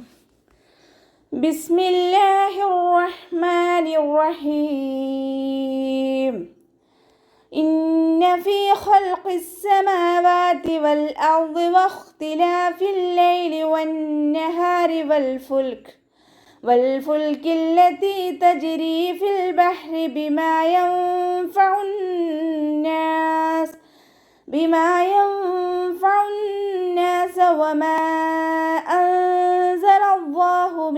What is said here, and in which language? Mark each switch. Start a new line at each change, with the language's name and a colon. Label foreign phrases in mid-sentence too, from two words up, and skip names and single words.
Arabic: بسم الله الرحمن الرحيم. إن في خلق السماوات والأرض واختلاف الليل والنهار والفلك التي تجري في البحر بما ينفع الناس وما أنزل الله